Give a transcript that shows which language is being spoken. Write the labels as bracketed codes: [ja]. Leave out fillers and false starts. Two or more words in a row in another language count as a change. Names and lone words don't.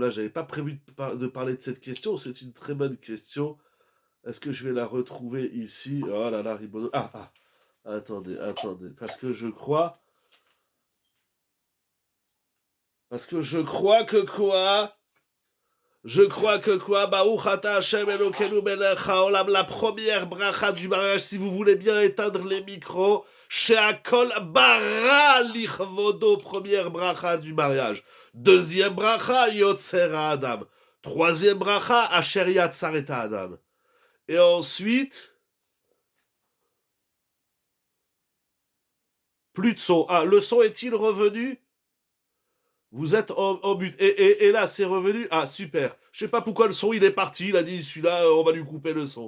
[fr] Là, j'avais pas prévu de parler de cette question. C'est une très bonne question. Est-ce que je vais la retrouver ici? Oh là là, Rimono. Attendez, parce que je crois que quoi? [he] ברוך אתה השם אלוקינו מלך העולם, [fr] la première bracha du mariage, si vous voulez bien éteindre les micros, [he] שהכל ברא לכבודו, [fr] première bracha du mariage. Deuxième bracha, [he] יוצר אדם. [fr] Troisième bracha, [he] אשר יצר את אדם. [fr] Et ensuite... Plus de son. Ah, le son est-il revenu? Vous êtes en but. Et là, c'est revenu. Ah, super. Je sais pas pourquoi le son, il est parti. Il a dit, celui-là, on va lui couper le son.